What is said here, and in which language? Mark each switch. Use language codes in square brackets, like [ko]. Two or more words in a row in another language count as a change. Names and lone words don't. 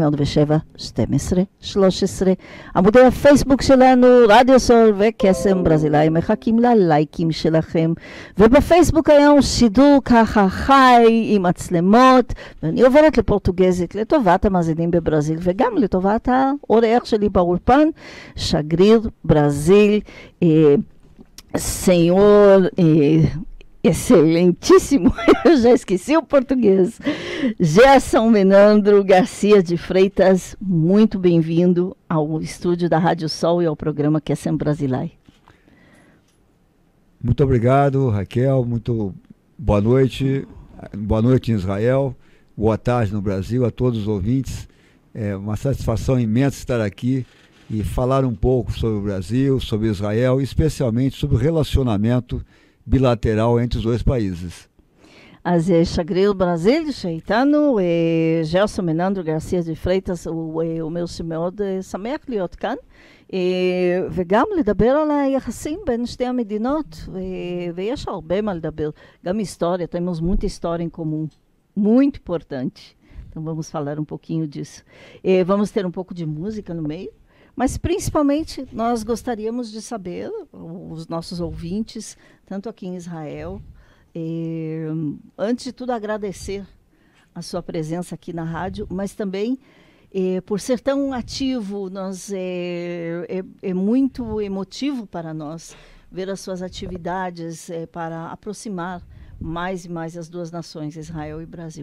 [he] עמודי הפייסבוק שלנו, רדיו סול וקסם ברזילאי, מחכים ללייקים שלכם. ובפייסבוק היום שידור ככה חי עם מצלמות, ואני עוברת לפורטוגזית לטובת המאזינים בברזיל וגם לטובת האורח שלי באולפן, שגריר ברזיל, [pt] senhor excelentíssimo, eu já esqueci o português, Gerson Menandro Garcia de Freitas, muito bem-vindo ao estúdio da Rádio Sol e ao programa Quessem Brasilai. Muito obrigado, Raquel. Muito boa noite. Boa noite em Israel. Boa tarde no Brasil, a todos os ouvintes. É uma satisfação imensa estar aqui e falar um pouco sobre o Brasil, sobre Israel, e especialmente sobre o relacionamento bilateral entre os dois países. [he] אז שגריר ברזיל שאיתנו, ג'רסון מננדרו גרסיה דה פרייטס, הוא אומר שמאוד שמח להיות כאן, וגם לדבר על היחסים בין שתי המדינות, ויש הרבה מה לדבר, גם היסטוריה, [pt] temos muita história em comum, muito importante. Então vamos falar um pouquinho disso. Vamos ter um pouco de música no meio, mas principalmente nós gostaríamos de saber, os nossos ouvintes, tanto aqui em Israel, antes de tudo agradecer a sua presença aqui na rádio, mas também por ser tão ativo, é muito emotivo para nós ver as suas atividades para aproximar mais e mais as duas nações, Israel e Brasil.